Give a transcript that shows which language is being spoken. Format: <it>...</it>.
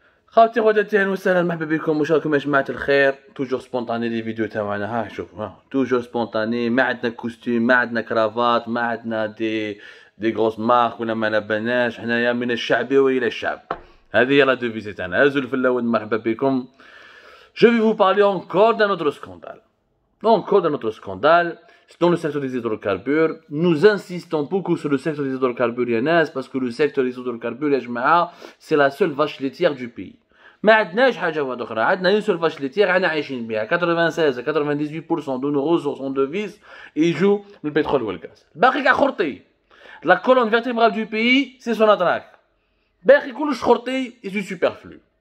<ar>خاوتي خواتاتي اهلا وسهلا مرحبا بكم وشاركم يا جماعة الخير. توجور سبونطاني لي فيديو تاعنا. ها شوف توجور سبونطاني، ما عندنا كوستيم، ما عندنا كرافات، ما عندنا دي غروس مارك ولا ما نبناش. حنايا من الشعبي والى الشعب. هذه هي لا دوفيزي تاعنا. هازوا الفلاود مرحبا بكم.</ar> <fr>Je vais vous parler encore d'un autre scandale. Encore d'un autre scandale dans le secteur des hydrocarbures. Nous insistons beaucoup sur le secteur des hydrocarbures Yanas, parce que le secteur des hydrocarbures</fr> <ar>يا جماعة</ar> <fr>c'est la seule vache laitière du pays.</fr> <ar>ما عندناش حاجة واحدة أخرى، عندنا</ar> <fr>une seule vache laitière</fr> <ar>حنا عايشين بها.</ar> <fr>96 à 98% de nos ressources en devises</fr> <ar>يجوا من البترول والغاز. باقي كاع خرطي.</ar> <fr>La colonne vertébrale du pays c'est Sonatrach.</fr> <ar>باقي كلش خرطي</ar> <fr>et du superflu.</fr>